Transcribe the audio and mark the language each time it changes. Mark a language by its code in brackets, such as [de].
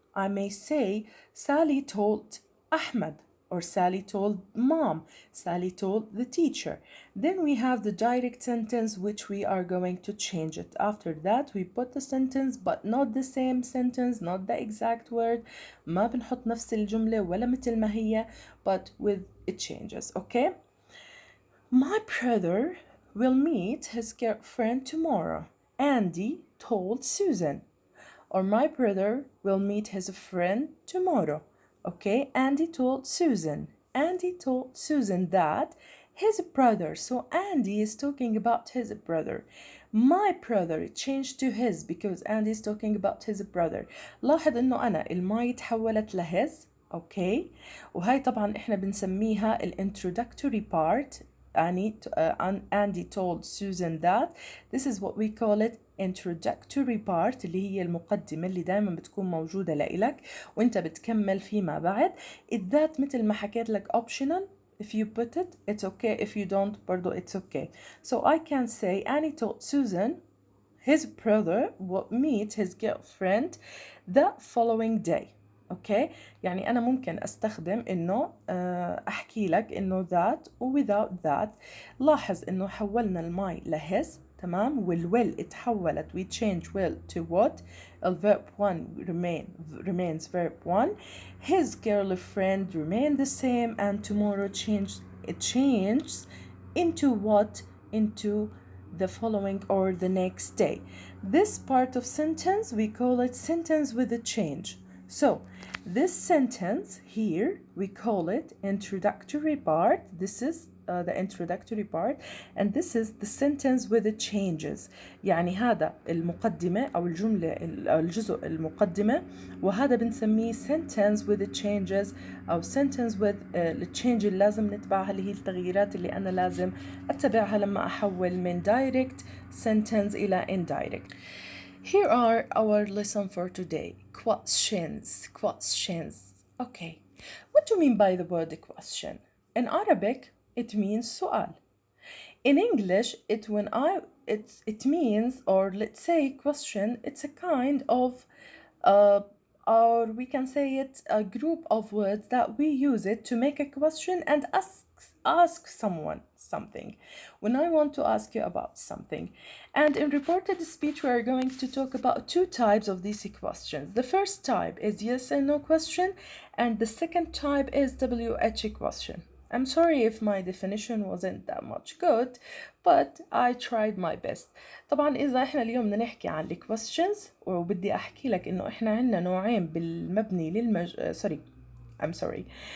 [en] I may say Sally told Ahmed, or Sally told mom, Sally told the teacher. Then we have the direct sentence, which we are going to change it. After that we put the sentence, but not the same sentence, not the exact word. [ar] ما بنحط نفس الجملة ولا مثل ما هي, [en] but with it changes. Okay? My brother will meet his girlfriend tomorrow, Andy told Susan. Or my brother will meet his friend tomorrow. Okay, Andy told Susan. Andy told Susan that his brother. So Andy is talking about his brother. My brother changed to his because Andy is talking about his brother. [ar] لاحظ انه انا الماي تحولت لهز. اوكي، وهي طبعا احنا بنسميها introductory part. [en] Andy told Susan that. This is what we call it introductory part، [ar] اللي هي المقدمة اللي دائما بتكون موجودة لإلك وانت بتكمل فيما بعد. that مثل ما حكيت لك optional. [en] If you put it, it's okay. If you don't, [ar] برضو [en] it's okay. So I can say Annie told Susan his brother would meet his girlfriend the following day. [ar] اوكي، يعني انا ممكن استخدم انه احكي لك انه that و without that. لاحظ انه حولنا الماي لهز، تمام، والwill اتحولت [en] we change will to what. الverb 1 remains verb 1. his girlfriend remained the same, and tomorrow it changes into what, into the following or the next day. This part of sentence we call it sentence with a change. So this sentence here we call it introductory part. This is the introductory part, and this is the sentence with the changes. [ar] يعني هذا المقدمة أو الجملة الجزء المقدمة، وهذا بنسميه [en] sentence with the changes [ar] أو sentence with التشينج اللي لازم نتبعها، اللي هي التغييرات اللي أنا لازم أتبعها لما أحول من direct sentence إلى indirect. [en] Here are our lesson for today. Questions. Okay. What do you mean by the word question? In Arabic, it means [ar] سؤال. [en] In English, it means, or let's say question, it's a kind of or we can say it's a group of words that we use it to make a question and ask someone something. When I want to ask you about something. And in reported speech, we are going to talk about two types of these questions. The first type is yes and no question, and the second type is WH question. I'm sorry if my definition wasn't that much good, but I tried my best. [ar] طبعا إذا إحنا اليوم بدنا نحكي عن ال questions، وبدي أحكي لك إنه إحنا عنا نوعين بالمبني [en] I'm sorry.